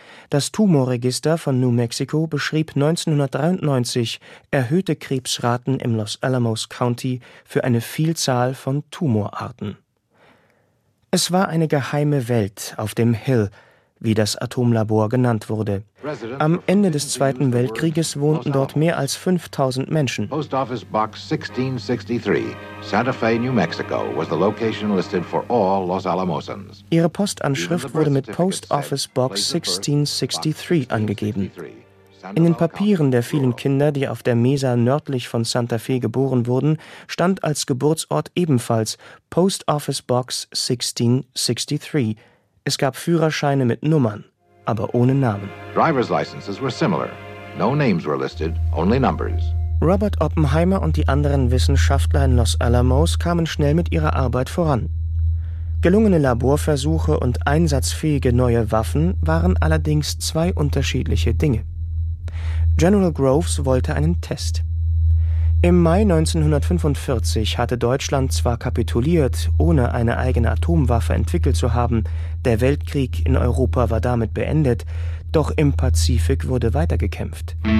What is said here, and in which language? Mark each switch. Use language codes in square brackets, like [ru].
[de] Das Tumorregister von New Mexico beschrieb 1993 erhöhte Krebsraten im Los Alamos County für eine Vielzahl von Tumorarten. Es war eine geheime Welt auf dem Hill, wie das Atomlabor genannt wurde. Am Ende des Zweiten Weltkrieges wohnten dort mehr als 5000 Menschen. [en] Post Office Box 1663, Santa Fe, New Mexico, was the location listed for all Los Alamosans. [de] Ihre Postanschrift wurde mit Post Office Box 1663 angegeben. In den Papieren der vielen Kinder, die auf der Mesa nördlich von Santa Fe geboren wurden, stand als Geburtsort ebenfalls Post Office Box 1663. Es gab Führerscheine mit Nummern, aber ohne Namen. [en] Driver's licenses were similar. No names were listed, only numbers. [de] Robert Oppenheimer und die anderen Wissenschaftler in Los Alamos kamen schnell mit ihrer Arbeit voran. Gelungene Laborversuche und einsatzfähige neue Waffen waren allerdings zwei unterschiedliche Dinge. General Groves wollte einen Test. Im Mai 1945 hatte Deutschland zwar kapituliert, ohne eine eigene Atomwaffe entwickelt zu haben, der Weltkrieg in Europa war damit beendet, doch im Pazifik wurde weitergekämpft.